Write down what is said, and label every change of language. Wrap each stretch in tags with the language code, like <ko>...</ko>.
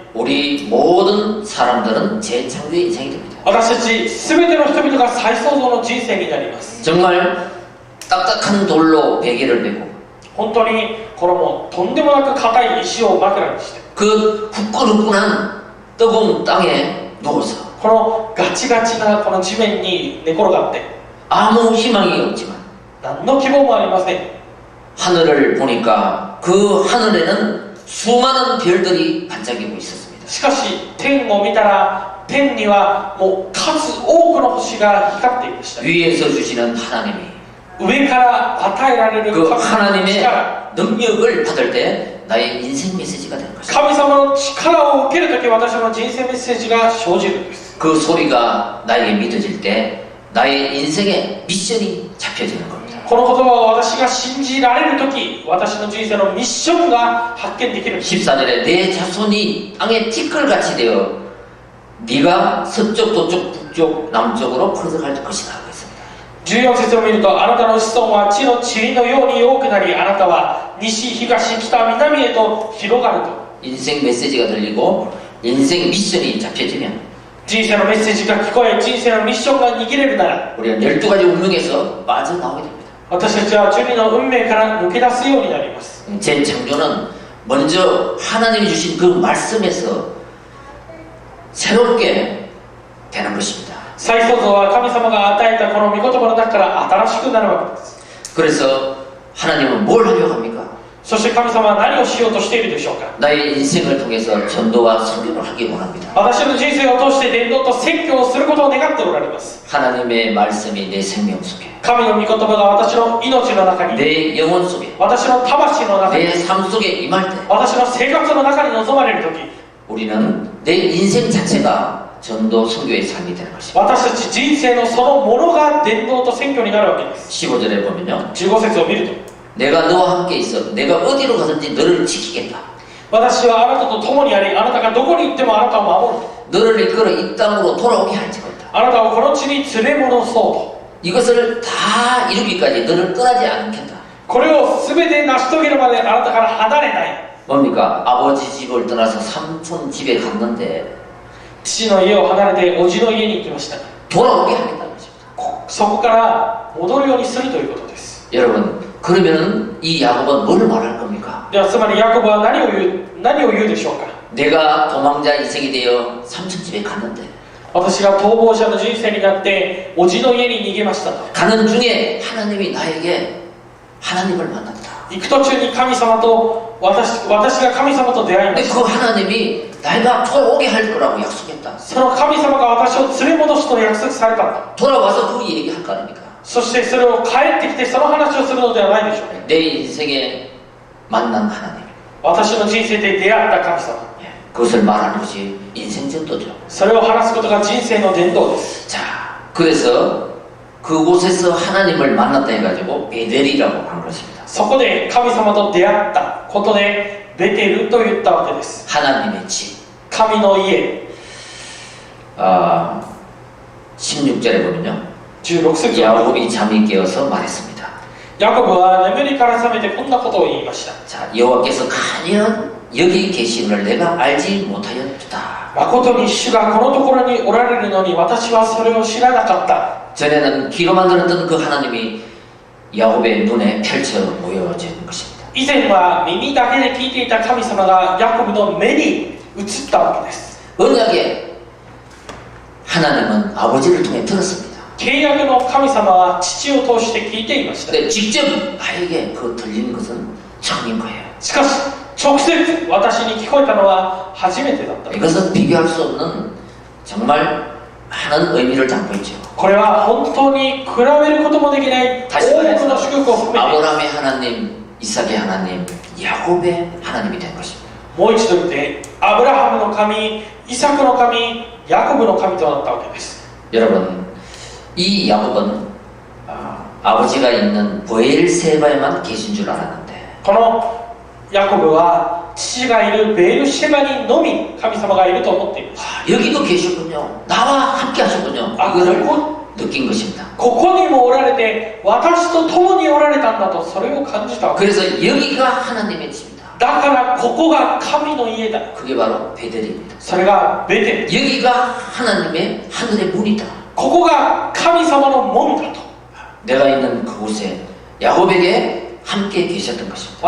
<ko>우리 모든 사람들은 재창조의 인생이 됩니다.</ko> <ja>私たち全ての人々が再創造の人生になります。</ja> <ko>정말 딱딱한 돌로 베개를 메고</ko> <ja>本当にこのもうとんでもなく硬い石を枕にして、</ja> <ko>그 후끈후끈한 뜨거운 땅에 누워서</ko> <ja>このガチガチなこの地面に寝転がって、</ja> <ko>아무 희망이 없지만</ko> <ja>何の希望もありません。</ja> <ko>하늘을 보니까 그 하늘에는 수많은 별들이 반짝이고 있었습니다.</ko> <ja>しかし天を見たら天にはもう数多くの星が光っていました。</ja> <ko>위에서 주시는 하나님이</ko> <ja>上から与えられる</ja> <ko>그</ko> <ja>神の</ja> <ko>하나님의</ko> <ja>力、</ja> <ko>능력을 받을 때 나의 인생 메시지가 되는 것입니다.</ko> <ja>神様の力を受けるとき私の人生メッセージが生じるんです。</ja> <ko>그 소리가 나에게 믿어질 때 나의 인생의 미션이 잡혀지는 겁니다.</ko> <ja>この言葉を私が信じられるとき、私の人生のミッションが発見できるんです。</ja> <ko>14절에 내 자손이 땅에 티끌같이 되어 네가 서쪽, 동쪽, 북쪽, 남쪽으로 퍼져갈 것이다.</ko> <ja>14節を見ると、あなたの子孫は地の塵のように多くなり、あなたは西、東、北、南へと広がると。</ja> <ko>인생 메시지가 들리고 인생 미션이 잡혀지면</ko> <ja>人生のメッセージが聞こえ、人生のミッションが握れるなら、</ja> <ko>우리는 12가지 운명에서 빠져나오게 됩니다.</ko> <ja>私たちは12の運命から抜け出すようになります。</ja> <ko>재창조는 먼저 하나님이 주신 그 말씀에서 새롭게 되는 것입니다.</ko> <ja>再創造は神様が与えたこの御言葉の中から新しくなるわけです。</ja> <ko>그래서 하나님은 뭘 하려고 합니까?</ko> <ja>そして神様は何をしようとしているでしょうか。</ja> <ko>나의 인생을 통해서 전도와 선교를 하기 원합니다.</ko> <ja>私の人生を通して伝道と説教をすることを願っておられます。</ja> <ko>하나님의 말씀이 내 생명 속에</ko> <ja>神の御言葉が私の命の中に、</ja> <ko>내 영혼 속에</ko> <ja>私の魂の中に、</ja> <ko>내 삶 속에 임할 때</ko> <ja>私の生活の中に望まれるとき、</ja> <ko>우리는 내 인생 자체가 전도 선교의 삶이 되는 것입니다.</ko> <ja>私たち人生のそのものが伝道と宣教になるわけです。</ja> <ko>15절에 보면요.</ko> <ja>15節を見ると、</ja> <ko>내가 너와 함께 있어 내가 어디로 가든지 너를 지키겠다.</ko> <ja>私はあなたと共にあり、あなたがどこに行ってもあなたを守る。</ja> <ko>너를 이끌어 이 땅으로 돌아오게 할 것이다.</ko> <ja>あなたをこの地に連れ戻そうと。</ja> <ko>이것을 다 이루기까지 너를 떠나지 않겠다.</ko> <ja>これを全て成し遂げるまであなたから離れない。</ja> <ko>뭡니까? 아버지 집을 떠나서 삼촌 집에 갔는데</ko> <ja>父の家を離れて叔父の家に行きました。</ja> <ko>돌아오게 하겠다는 것입니다.</ko> <ja>そこから戻るようにするということです。</ja> <ko>여러분, 그러면 이 야곱은 뭘 말할 겁니까?</ko> <ja>ではつまりヤコブは何を言うでしょうか。</ja> <ko>내가 도망자 인생이 되어 삼촌 집에 갔는데</ko> <ja>私が逃亡者の人生になって叔父の家に逃げましたと。</ja> <ko>가는 중에 하나님이 나에게 하나님을 만났다.</ko> <ja>行く途中に神様と私が神様と出会いま</ja> <ko>근데</ko> <ja>し</ja> <ko>그</ko> <ja>た。</ja> <ko>하나님이 내가 돌아오게 할 거라고 약속했다.</ko> <ja>その神様が私を連れ戻すと約束されたんだ。</ja> <ko>돌아와서 그 얘기할 거 아닙니까?</ko> <ja>そしてそれを帰ってきてその話をするのではないでしょうか。</ja> <ko>내 인생에 만난 하나님.</ko> <ja>私の人生で出会った神様、</ja> <ko>그것을 말하는 것이 인생 전도죠.</ko> <ja>それを話すことが人生の伝道です。</ja> <ko>자, 그래서 그곳에서 하나님을 만났다 해가지고 베델이라고 한 것입니다.</ko> <ja>そこで神様と出会ったことでベテルと言ったわけです。</ja> <ko>하나님의 집.</ko> <ja>神の家。</ja> <ko>16절에 보면요.</ko> <ja>16節を</ja> <ko>야곱이 잠이 깨어서 말했습니다.</ko> <ja>ヤコブは眠りから覚めてこんなことを言いました。</ja> <ko>자, 여호와께서 가련 여기 계시는 내가 알지 못하였다.</ko> <ja>誠に主がこのところにおられるのに私はそれを知らなかった。</ja> <ko>전에는 귀로만 들었던 그 하나님이 야곱의 눈에 펼쳐 보여진 것입니다.</ko> <ja>以前は耳だけで聞いていた神様がヤコブの目に映ったわけです。</ja> <ko>언약의 하나님은 아버지를 통해 들었습니다.</ko> <ja>契約の神様は父を通して聞いていました。</ja> <ko>근데 직접 나에게 그 들리는 것은 처음인 거예요.</ko> <ja>しかし直接私に聞こえたのは初めてだった。</ja> <ko>이것은 비교할 수 없는 정말 많은 의미를 담고 있죠.</ko> <ja>これは本当に比べることもできない多くの祝福を含めて、</ja> <ko>아브라함의 하나님, 이삭의 하나님, 야곱의 하나님이 된 것입니다.</ko> <ja>もう一度言って、アブラハムの神、イサクの神、ヤコブの神となったわけです。</ja> <ko>여러분, 이 야곱은 아버지가 있는 브엘세바에만 계신 줄 알았는데</ko> <ja>このヤコブは父がいるベールシェバにのみ神様がいると思っています。</ja> <ko>여기도 계셨군요. 나와 함께 하셨군요. 이거를 느낀 것입니다.</ko> <ja>ここにもおられて私と共におられたんだとそれを感じたわけです。</ja> <ko>그래서 여기가 하나님의 집이다.</ko> <ja>だからここが神の家だ。</ja> <ko>그게 바로 베델입니다.</ko> <ja>それがベテル。</ja> <ko>여기가 하나님의 하늘의 문이다.</ko> <ja>ここが神様の門だと。</ja> <ko>내가 있는 그곳에 야곱에게 함께 계셨던 것입니다.</ko>